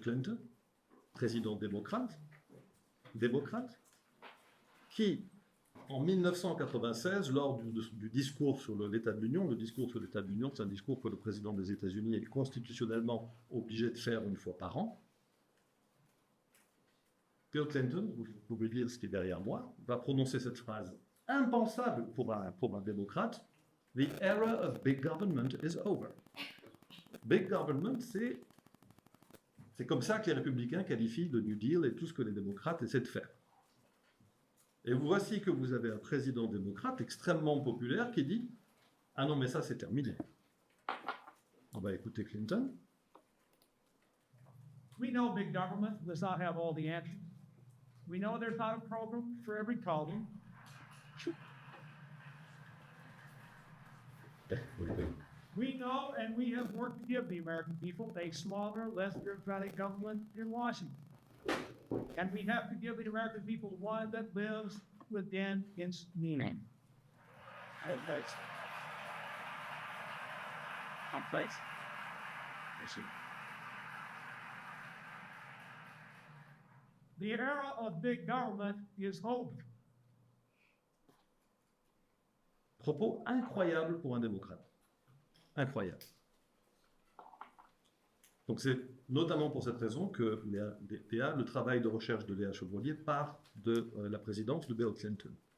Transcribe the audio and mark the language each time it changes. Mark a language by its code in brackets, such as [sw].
[fr] Clinton, président démocrate, qui, en 1996, lors du discours sur l'état de l'Union, le discours sur l'état de l'Union, c'est un discours que le président des États-Unis est constitutionnellement obligé de faire une fois par an. Bill Clinton, vous pouvez lire ce qui est derrière moi, va prononcer cette phrase impensable pour un démocrate. [en] The era of big government is over. [fr] Big government, c'est comme ça que les républicains qualifient le New Deal et tout ce que les démocrates essaient de faire. Et voici que vous avez un président démocrate extrêmement populaire qui dit « Ah non, mais ça, c'est terminé. On va écouter Clinton. [en] We know big government does not have all the answers. We know there's not a program for every problem. We know and we have worked to give the American people a smaller, less bureaucratic government in Washington. And we have to give the American people one that lives within its meaning. The era of big government is over. [fr] Propos incroyable pour un démocrate. Incroyable. Donc c'est notamment pour cette raison que le travail de recherche de Léa Chevrolier part de la présidence de Bill Clinton.